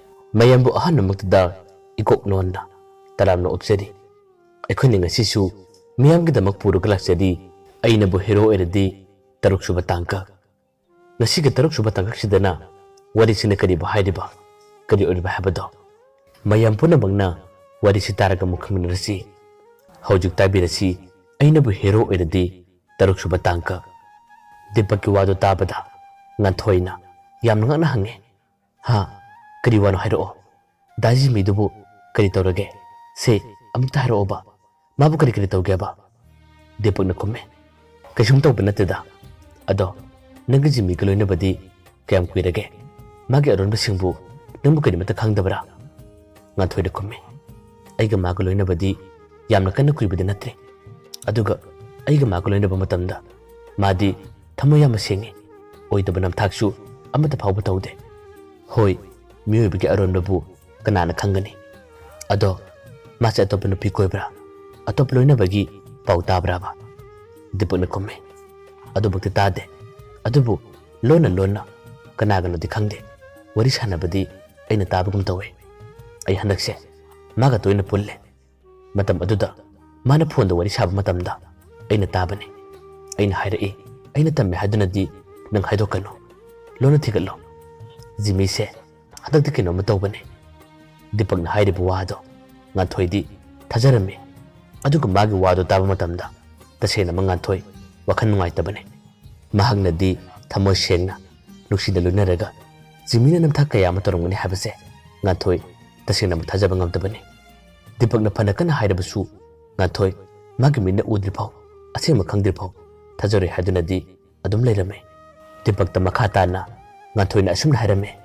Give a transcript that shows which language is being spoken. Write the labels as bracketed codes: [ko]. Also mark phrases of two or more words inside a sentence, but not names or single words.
[mni] mayambu ahannamaktada ikok nonna talamna opsedi akhoni ngasisu miyamgidamak puruga laksedi Einabu hero eradi taruk suba tangka ngasiga taruk suba tangka sidana wari sina kadi bahaidiba kadi oriba habado mayam punamangna wari sitaraga mukhaminarasi haujuk tabirasi Einabu hero eradi taruk suba tangka Dipaki wado tabada nganthoi yamna ngana hange ha kadi wano hairo daji midubu kadi tawrage se amta hairo ba mabu kadi kadi tawge ba Dipak na kume kaisum tawba natida ado nanga jimi kaloina badi kayam kuirage magi aron basingbu nangbu kadi mata khangdabra nganthoi da kume aiga magaloina badi yamna kana kuibadi natre aduga aiga magaloina ba matamda madi Thamoya masengi oidaba namthaksu amata phawba tawde hoi miyobigi aronbabu kanana khangani ado mase atop nupi koibra atop loina bagi pau tabraba dipuna komme ado bakti tade adubu lona kanagano di khangde wari sanabadi aina tabagum tawe ai handakse maga toina pulle matam aduda mana phone da wari sab matamda aina tabane aina hairai aina tamme hadunadi nang haidokano lona thigalo jimi se hadak dikino matawbane dipak na hairibu wado nganthoi thajarame aduga magi wado taba matamda tasena manganthoi wakhan nungai tabane mahagnadi thamoi sengna nuksida lunaraga jimina namtha kaya matorongani habase nganthoi tasena mathajaba ngamtabane dipak na phanakana hairabusu nganthoi magi minna udri phaw asema khangdir phaw Thajore hadunadi adum leirame Dipak ta makhatana nganthoi na asumna hairame